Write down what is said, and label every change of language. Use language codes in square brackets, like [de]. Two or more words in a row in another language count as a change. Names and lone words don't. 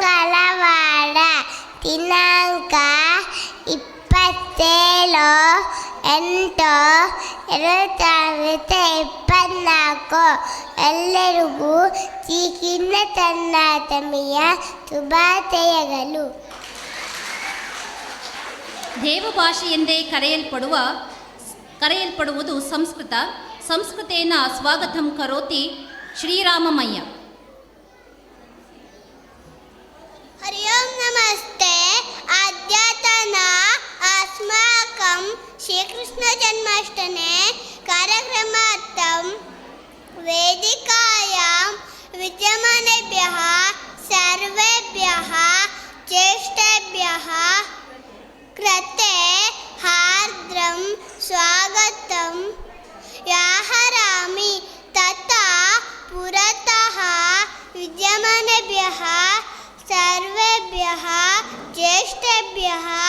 [kn] ಮಂಗಳವಾರ ದಿನಾಂಕ 27 8 2024 ಎಲ್ಲರಿಗೂ ಶ್ರೀಕೃಷ್ಣ ಜನ್ಮಾಷ್ಟಮಿಯ ಶುಭಾಶಯಗಳು. ದೇವಭಾಷೆ ಎಂದೇ ಕರೆಯಲ್ಪಡುವುದು ಸಂಸ್ಕೃತ. [sa] ಸಂಸ್ಕೃತೇನ ಸ್ವಾಗತಂ ಕರೋತಿ ಶ್ರೀರಾಮಮಯ್ಯ. ಹರಿ ಓಂ ನಮಸ್ತೆ. ಅದ್ಯತನ ಅಸ್ಮಾಕಂ ಶ್ರೀಕೃಷ್ಣ ಜನ್ಮಾಷ್ಟಮಿ ಕಾರ್ಯಕ್ರಮಾರ್ಥಂ ವೇದಿಕಾಯಾಂ ವಿದ್ಯಮಾನೇಭ್ಯಃ ಸರ್ವೇಭ್ಯಃ ಜ್ಯೇಷ್ಠೇಭ್ಯಃ कृते हार्द्रं स्वागतं व्याहरामि तथा पुरतः विद्यमानेभ्यः सर्वेभ्यः ज्येष्ठेभ्यः